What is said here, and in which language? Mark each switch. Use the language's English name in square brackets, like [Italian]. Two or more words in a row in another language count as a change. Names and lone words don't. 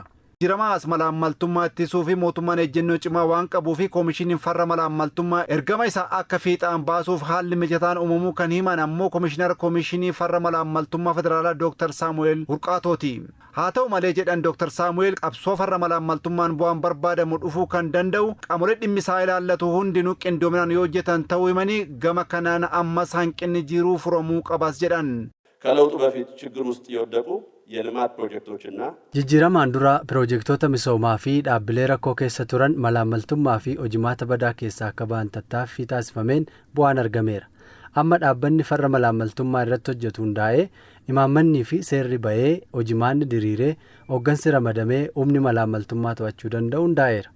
[Oromo] Jijjiiramaas malaammaltummaa ittisuu fi mootummaan ejjennoo cimaa waan qabuu fi koomishiniin farra malaammaltummaa ergama isaa akka fiixaan baasuuf haalli mijataan uumamuu kan himan ammoo koomishinar koomishinii farra malaammaltummaa federaalaa Dr. Saamu'eel Hurqaatooti. Haa ta'u malee jedhan Dr. Saamu'eel qabsoo farra malaammaltummaan bu'aan barbaadamu dhufuu kan danda'u qaamolee dhimmisaa ilaallatu hundinuu qindoominaan yoo hojjetan ta'uu himanii gama kanaan ammas hanqinni jiruu furamuu qabas jedhan. [Amharic] ከለውጡ በፊት ችግር ውስጥ የወደቁ የልማት ፕሮጀክቶችና [Oromo] jijjiiramaan dura piroojektota misoomaa fi dhaabbilee rakkoo keessa turan malaammaltummaa fi hojimaata badaa keessaa akka ba'an tattaaffii taasifameen bu'aan argameera. Amma dhaabbanni farra malaammaltummaa irratti hojjetu hundaa'ee imaammannii fi seerri bahee hojimaanni diriiree hooggansi ramadamee humni malaammaltummaa to'achuu danda'u hundaa'eera.